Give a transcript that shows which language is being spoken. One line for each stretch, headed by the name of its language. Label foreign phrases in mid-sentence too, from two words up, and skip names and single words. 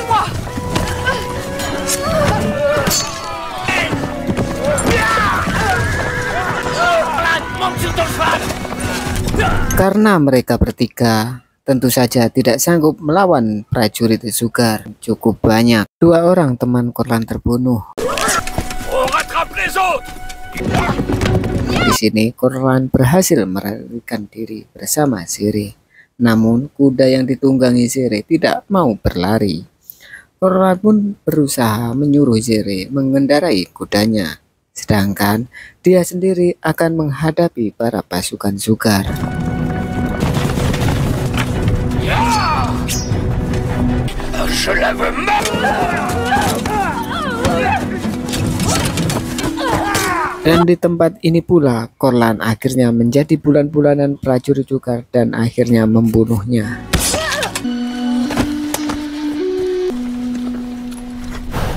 Indonesian: Karena mereka bertiga tentu saja tidak sanggup melawan prajurit Sugar cukup banyak. Dua orang teman Korlan terbunuh.
French: On rattrape les autres.
Indonesian: Di sini Korlan berhasil melarikan diri bersama Zere. Namun kuda yang ditunggangi Zere tidak mau berlari. Korlan pun berusaha menyuruh Zere mengendarai kudanya. Sedangkan dia sendiri akan menghadapi para pasukan Sugar.
French: Je la veux
Indonesian: Dan di tempat ini pula Korlan akhirnya menjadi bulan-bulanan prajurit Sugar dan akhirnya membunuhnya.